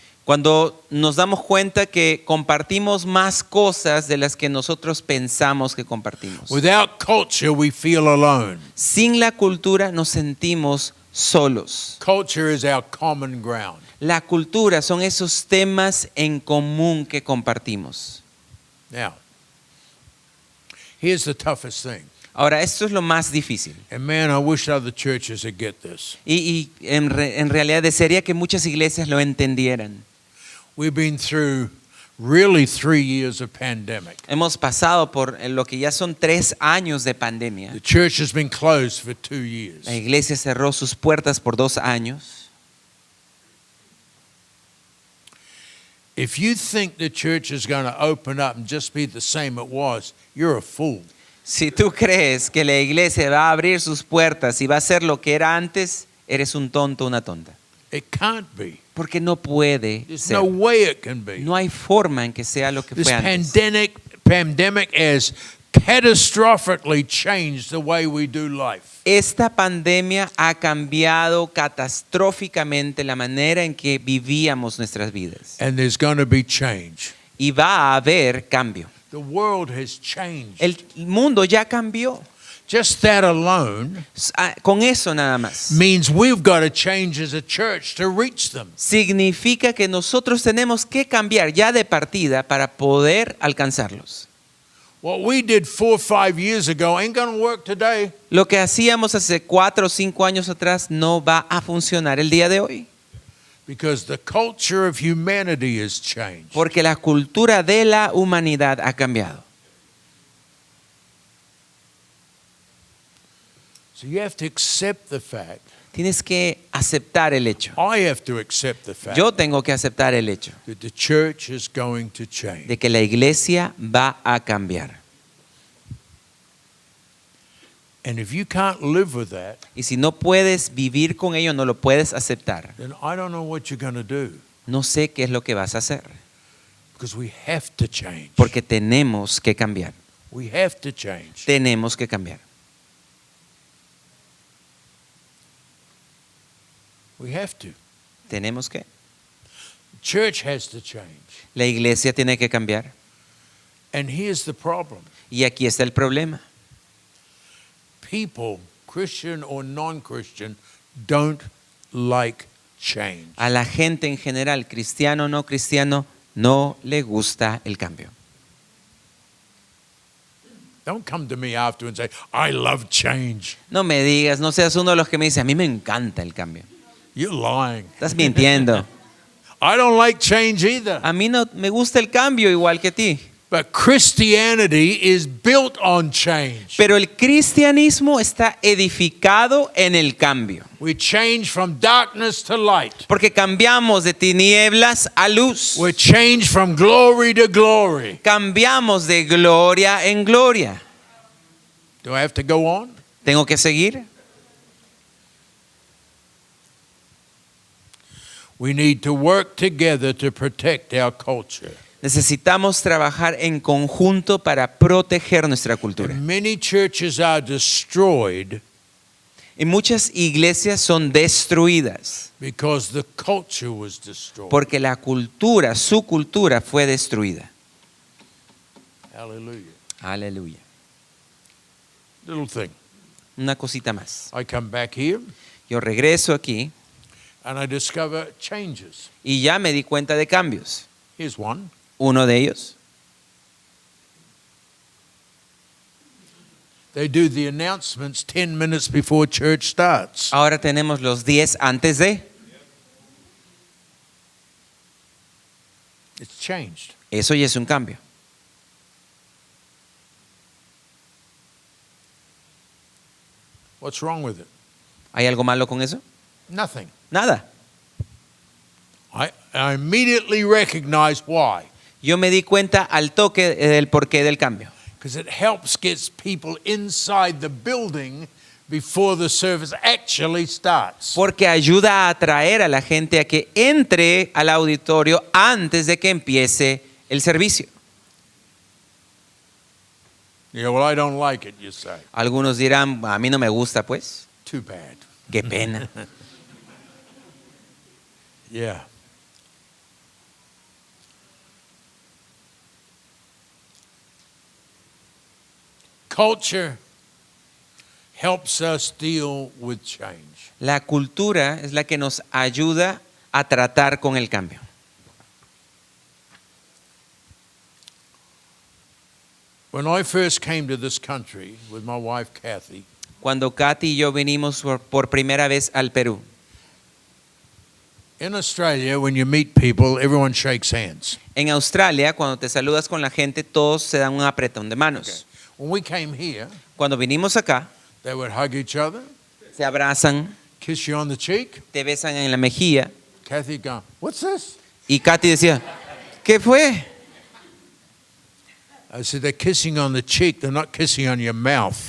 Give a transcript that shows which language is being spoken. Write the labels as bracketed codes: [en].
[es] cuando nos damos cuenta que compartimos más cosas de las que nosotros pensamos que compartimos. [en] Without culture, we feel alone. [es] Sin la cultura nos sentimos solos. [en] Culture is our common ground. [es] La cultura son esos temas en común que compartimos. [en] Now, here's the toughest thing. [es] Ahora, esto es lo más difícil. [en] And man, I wish other churches would get this. [es] Y en realidad desearía que muchas iglesias lo entendieran. [en] We've been through really 3 years of pandemic. [es] Hemos pasado por lo que ya son 3 años de pandemia. [en] The church has been closed for 2 years. [es] La iglesia cerró sus puertas por 2 años. [en] If you think the church is going to open up and just be the same it was, you're a fool. [es] Si tú crees que la iglesia va a abrir sus puertas y va a ser lo que era antes, eres un tonto, una tonta. [en] It can't be. [es] Porque no puede [en] There's [es] ser. [en] no way it can be. [es] No hay forma en que sea lo que [en] This [es] fue antes. [en] pandemic has catastrophically changed the way we do life. [es] Esta pandemia ha cambiado catastróficamente la manera en que vivíamos nuestras vidas. [en] And there's going to be change. [es] Y va a haber cambio. [en] The world has changed. [es] El mundo ya cambió. [en] Just that alone [es] Con eso nada más. [en] means we've got to change as a church to reach them. [es] Significa que nosotros tenemos que cambiar ya de partida para poder alcanzarlos. [en] What we did 4 or 5 years ago ain't going to work today. [es] Lo que hacíamos hace 4 o 5 años atrás no va a funcionar el día de hoy. [en] Because the culture of humanity has changed. [es] Porque la cultura de la humanidad ha cambiado. [en] So you have to accept the fact. [es] Tienes que aceptar el hecho. [en] I have to accept the fact [es] Yo tengo que aceptar el hecho [en] that the church is going to change. [es] de que la iglesia va a cambiar. [en] And if you can't live with that, [es] Y si no puedes vivir con ello, no lo puedes aceptar, [en] then I don't know what you're going to do, [es] no sé qué es lo que vas a hacer, [en] because we have to change. [es] porque tenemos que cambiar. [en] We have to change. [es] Tenemos que cambiar. [en] We have to. [es] Tenemos que. [en] Church has to change. [es] La iglesia tiene que cambiar. [en] And here's the problem. [es] Y aquí está el problema. [en] People, Christian or non-Christian, don't like change. [es] A la gente en general, cristiano o no cristiano, no le gusta el cambio. [en] Don't come to me after and say, I love change. [es] No me digas, no seas uno de los que me dice, a mí me encanta el cambio. [en] You're lying. [es] Estás mintiendo. [en] I don't like change either. [es] A mí no me gusta el cambio igual que a ti. [en] But Christianity is built on change. [es] Pero el cristianismo está edificado en el cambio. [en] We change from darkness to light. [es] Porque cambiamos de tinieblas a luz. [en] We change from glory to glory. [es] Cambiamos de gloria en gloria. [en] Do I have to go on? [es] ¿Tengo que seguir? [en] We need to work together to protect our culture. [es] Necesitamos trabajar en conjunto para proteger nuestra cultura. [en] Many churches are destroyed [es] Y muchas iglesias son destruidas [en] because the culture was destroyed. [es] porque la cultura, su cultura fue destruida. [en] Hallelujah. [es] Aleluya. [en] Little thing. [es] Una cosita más. [en] I come back here [es] Yo regreso aquí [en] and I discover changes. [es] y ya me di cuenta de cambios. [en] Here's one. [es] Uno de ellos, [en] They do the announcements 10 minutes before church starts. [es] ahora tenemos los 10 antes de. [en] It's changed. [es] Eso ya es un cambio. [en] What's wrong with it? [es] ¿Hay algo malo con eso? [en] Nothing. [es] Nada. [en] I immediately recognize why. [es] Yo me di cuenta al toque del porqué del cambio. [en] Because it helps get people inside the building before the service actually starts. [es] Porque ayuda a atraer a la gente a que entre al auditorio antes de que empiece el servicio. [en] Yeah, well, I don't like it, you say. [es] Algunos dirán, a mí no me gusta, pues. [en] Too bad. [es] Qué pena. [en] Yeah. Culture helps us deal with change. [es] La cultura es la que nos ayuda a tratar con el cambio. [en] When I first came to this country with my wife Kathy, [es] Cuando Katy y yo vinimos por primera vez al Perú, [en] in Australia, when you meet people, everyone shakes hands. [es] en Australia, cuando te saludas con la gente, todos se dan un apretón de manos. [en] When we came here, [es] Cuando vinimos acá, [en] they would hug each other, [es] se abrazan, [en] kiss you on the cheek. [es] te besan en la mejilla. [en] Kathy go, what's this? [es] Y Katy decía, ¿qué fue? [en] I said, they're kissing on the cheek, they're not kissing on your mouth.